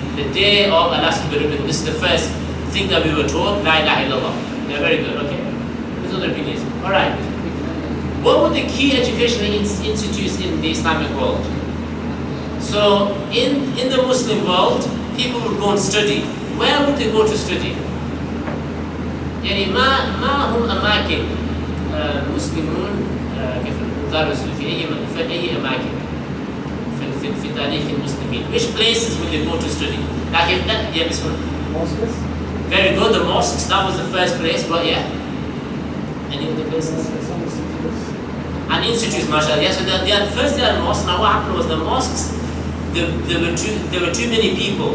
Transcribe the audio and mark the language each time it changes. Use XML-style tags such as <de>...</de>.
<en>the day of Allah's revelation. This is the first thing that we were taught, La ilaha illallah. Yeah, very good, okay. These are the opinions. Alright. What were the key educational institutes in the Islamic world? So, in the Muslim world, people would go and study. Where would they go to study?</en> <ar>يعني ما هم أماكن مسلمون كيف درسوا في أي أماكن في تاريخ المسلمين.</ar> <en>Which places would they go to study? Like if that, yeah, Mosques? very good. The mosques, that was the first place, but yeah. Any other places? Some institutes. And institutes, mashallah. Yeah, so first they had mosques. Now what happened was the mosques, there were too many people.</en>